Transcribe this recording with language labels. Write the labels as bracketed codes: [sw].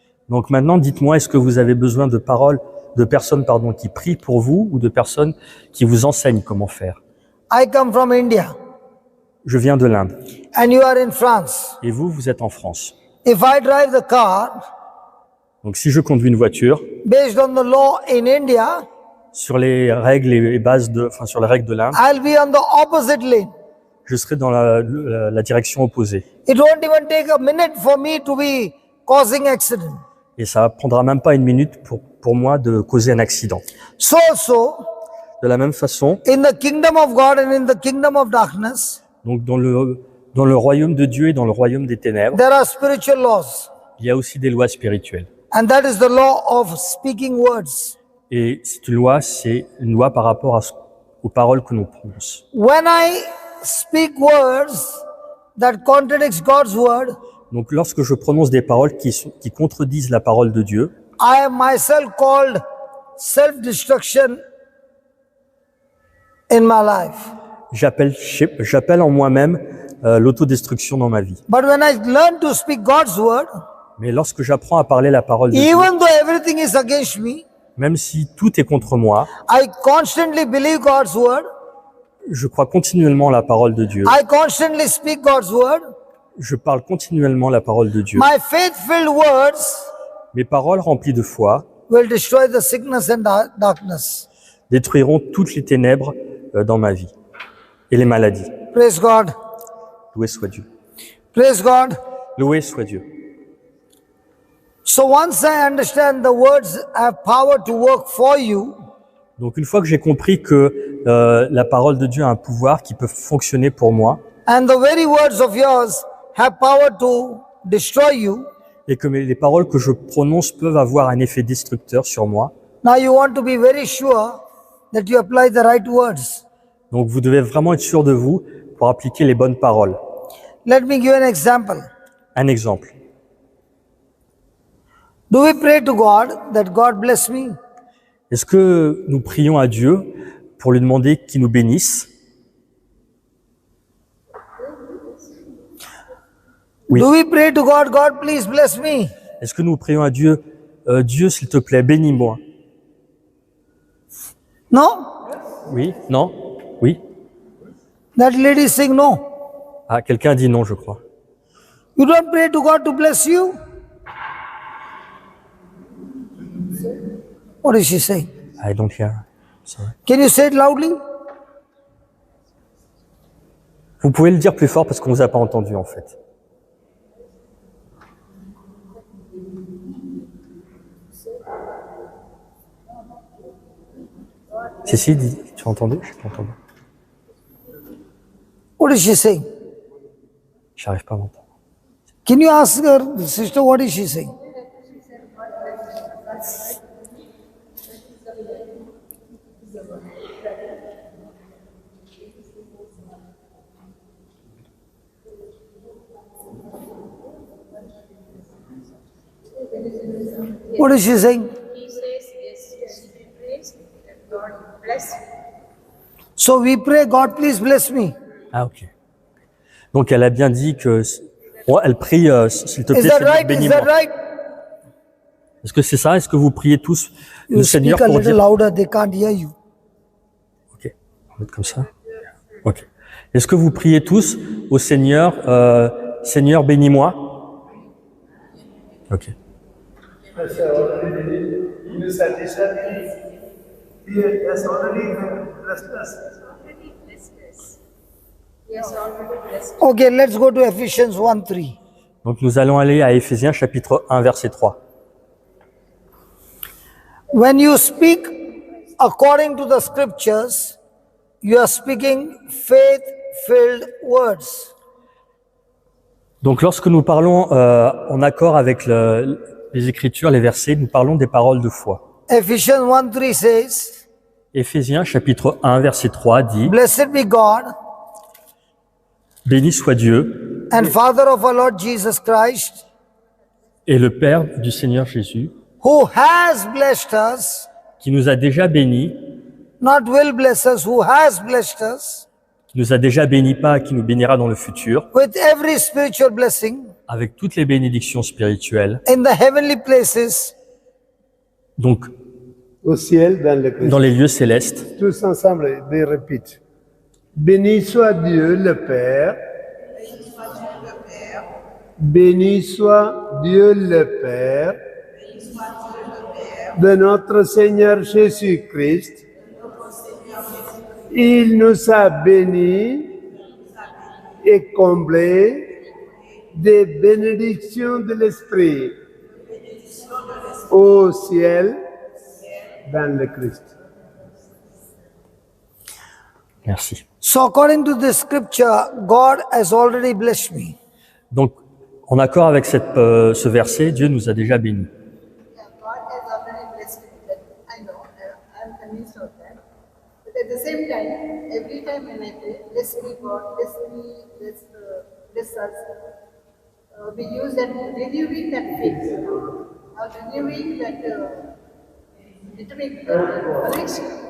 [fr] Donc maintenant, dites-moi, est-ce que vous avez besoin de personnes qui prient pour vous ou de personnes qui vous enseignent comment faire? [en] I come from India [fr] Je viens de l'Inde [en] and you are in France. [fr] et vous êtes en France. [en] If I drive the car [fr] Donc si je conduis une voiture, [en] based on the law in India, [fr] sur les règles et sur les règles de l'Inde, [en] I'll be on the opposite lane. [fr] je serai dans la direction opposée. [en] It won't even take a minute for me to be causing accident. [fr] Et ça prendra même pas une minute pour moi de causer un accident. [en] So also, [fr] De la même façon, [en] in the kingdom of God and in the kingdom of darkness, [fr] donc dans le royaume de Dieu et dans le royaume des ténèbres, [en] there are spiritual laws. [fr] il y a aussi des lois spirituelles. [en] And that is the law of speaking words. [fr] Et c'est une loi par rapport aux paroles que l'on prononce. [en] When I speak words that contradicts God's word, [fr] Donc lorsque je prononce des paroles qui contredisent la parole de Dieu, [en] I am myself called self-destruction in my life. [fr] j'appelle en moi-même l'autodestruction dans ma vie. [en] But when I learn to speak God's word, [fr] Mais lorsque j'apprends à parler la parole de Dieu, [en] even though everything is against me, [fr] même si tout est contre moi, [en] I constantly believe God's word. [fr] je crois continuellement la parole de Dieu. [en] I constantly speak God's word. [fr] Je parle continuellement la parole de Dieu. [en] My faith-filled words [fr] Mes paroles remplies de foi [en] will destroy the sickness and darkness. [fr] détruiront toutes les ténèbres dans ma vie et les maladies. [en] Praise God. [fr] Loué soit Dieu. [en] Praise God. [fr] Loué soit Dieu. [en] So once I understand the words have power to work for you, [fr] Donc une fois que j'ai compris que la parole de Dieu a un pouvoir qui peut fonctionner pour moi [en] and the very words of yours have power to destroy you, [fr] et que les paroles que je prononce peuvent avoir un effet destructeur sur moi, [en] now you want to be very sure that you apply the right words. [fr] donc vous devez vraiment être sûr de vous pour appliquer les bonnes paroles. [en] Let me give an example. [fr] Un exemple. [en] Do we pray to God that God bless me? [fr] Est-ce que nous prions à Dieu pour lui demander qu'il nous bénisse? Oui. [en] Do we pray to God, God please bless me? [fr] Est-ce que nous prions à Dieu, Dieu s'il te plaît, bénis-moi? [en] No? [fr] Oui? Non? Oui? [en] That lady saying no. [fr] Ah, quelqu'un dit non, je crois. [en] You don't pray to God to bless you? What is she saying? I don't hear. Sorry. Can you say it loudly? [fr] Vous pouvez le dire plus fort parce qu'on vous a pas entendu en fait. Si, tu as entendu? Je n'ai pas entendu. [en] What is she saying? [fr] J'arrive pas à m'entendre. [en] Can you ask her, sister, what is she saying? What is she saying? He says, yes, you should be praised that God bless you. So we pray, God please bless me. [fr] Ah ok. Donc elle a bien dit que Oh, elle prie, s'il te plaît, [en] Is that [fr] Seigneur, [en] right? Is [fr] bénis-moi. [en] that right? [fr] Est-ce que c'est ça? Est-ce que vous priez tous le [en] You [fr] Seigneur [en] speak a [fr] pour [en] little [fr] dire... [en] louder, they can't hear you. [fr] Ok, on va mettre comme ça. Ok. Est-ce que vous priez tous au Seigneur, Seigneur, bénis-moi? Ok. [en] That's already in the satisfaction. He has already blessed us. Already blessed us. He has already blessed us. Okay, let's go to Ephesians 1:3. [fr] Donc nous allons aller à Éphésiens chapitre 1 verset 3. [en] When you speak according to the scriptures, you are speaking faith-filled words. [fr] Donc lorsque nous parlons en accord avec les Écritures, les versets, nous parlons des paroles de foi. [en] Ephesians 1:3 says, [fr] Éphésiens chapitre 1 verset 3 dit: [en] Blessed be God [fr] Béni soit Dieu [en] and Father of our Lord Jesus Christ, [fr] et le Père du Seigneur Jésus, [en] who has blessed us, [fr] qui nous a déjà bénis, [en] not will bless us, who has blessed us, [fr] qui nous a déjà bénis pas, qui nous bénira dans le futur, [en] with every spiritual blessing [fr] avec toutes les bénédictions spirituelles, [en] in the heavenly places [fr] donc Au ciel, dans le Christ. dans les lieux célestes. Tous ensemble, [en] they repeat. [fr] Béni soit Dieu le Père. Béni soit Dieu le Père de notre Seigneur Jésus-Christ. Il nous a bénis et comblés des bénédictions de l'Esprit au ciel dans le Christ. Merci. [en] So according to this scripture, God has already blessed me. [fr] Donc, en accord avec ce verset, Dieu nous a déjà bénis. [en] Yeah, God has already blessed me. That I know. I'm convinced of that. But at the same time, every time when I pray, bless me, God, bless me, bless us, we use that renewing that faith, or renewing that determining conviction.